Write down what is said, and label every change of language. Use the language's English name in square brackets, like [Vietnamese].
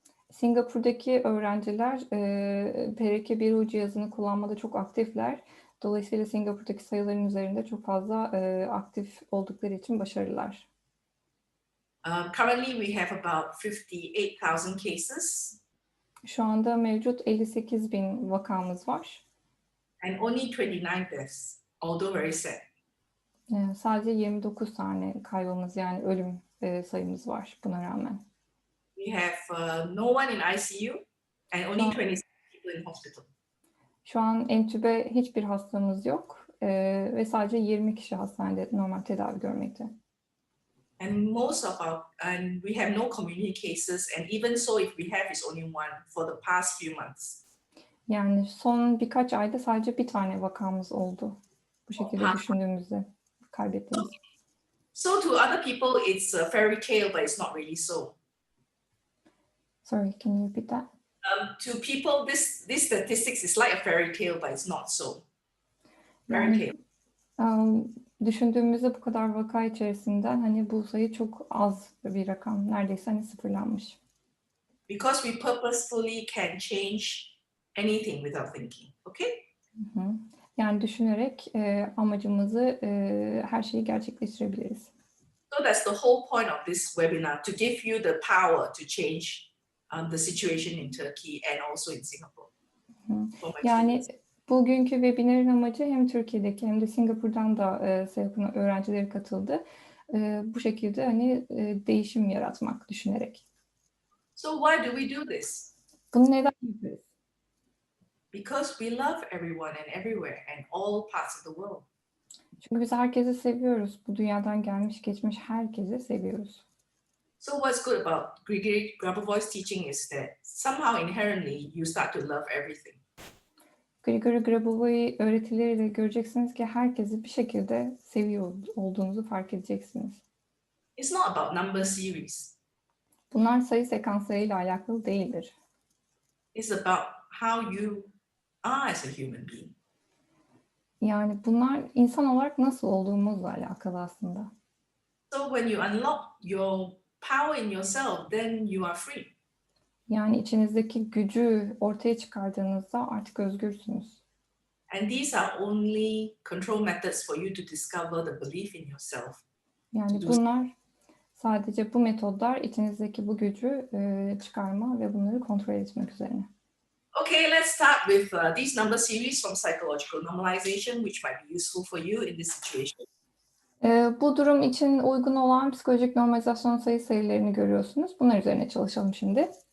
[Turkish] Singapur'daki öğrenciler PRK1U cihazını kullanmada çok aktifler. Dolayısıyla Singapur'daki sayıların üzerinde çok fazla aktif oldukları için başarılılar. [English] Currently we have about 58,000 cases. [Turkish] Şu anda mevcut 58.000 vakamız var. [English] And only 29 deaths, although very sad. [Turkish] Sadece 29 tane kaybımız, yani ölüm sayımız var buna rağmen. [English] We have no one in ICU and only 26 people in hospital. [Turkish] Şu an entübe hiçbir hastamız yok ve sadece 20 kişi hastanede normal tedavi görmekte. [English] And we have no community cases, and even so, if we have, it's only one for the past few months. [Turkish] Yani son birkaç ayda sadece bir tane vakamız oldu. Bu şekilde düşündüğümüzde kaybettiğimiz. [English] So to other people, it's a fairy tale, but it's not really so. Sorry, can you repeat that? To people, this statistics is like a fairy tale, but it's not so. Fairy tale. [Turkish] Düşündüğümüzde bu kadar vaka içerisinden hani bu sayı çok az bir rakam. Neredeyse hani sıfırlanmış. [English] Because we purposefully can change anything without thinking, okay? Hı-hı. [Turkish] Yani düşünerek amacımızı, her şeyi gerçekleştirebiliriz. [English] So that's the whole point of this webinar, to give you the power to change the situation in Turkey and also in Singapore. [Turkish] Yani bugünkü webinarın amacı hem Türkiye'deki hem de Singapur'dan da sayılı öğrencileri katıldı. Bu şekilde hani değişim yaratmak düşünerek. [English] So why do we do this? [Turkish] Bunu neden yapıyoruz? [English] Because we love everyone and everywhere and all parts of the world. [Turkish] Çünkü biz herkesi seviyoruz. Bu dünyadan gelmiş geçmiş herkesi seviyoruz. [English] So what's good about Grigory Grabovoi's teaching is that somehow inherently you start to love everything. [Turkish] Grigori Grabovoi öğretileriyle göreceksiniz ki herkesi bir şekilde seviyor olduğunuzu fark edeceksiniz. [English] It's not about number series. [Turkish] Bunlar sayı sekanslarıyla alakalı değildir. [English] It's about how you are as a human being. [Turkish] Yani bunlar insan olarak nasıl olduğumuzla alakalı aslında. [English] So when you unlock your power in yourself, then you are free. [Turkish] Yani içinizdeki gücü ortaya çıkardığınızda artık özgürsünüz. [English] And these are only control methods for you to discover the belief in yourself. [Turkish] Yani bunlar sadece bu metodlar içinizdeki bu gücü çıkarma ve bunları kontrol etmek üzerine. [English] Okay, let's start with these number series from psychological normalization, which might be useful for you in this situation. [Turkish] Bu durum için uygun olan psikolojik normalizasyon sayılarını görüyorsunuz. Bunlar üzerine çalışalım şimdi.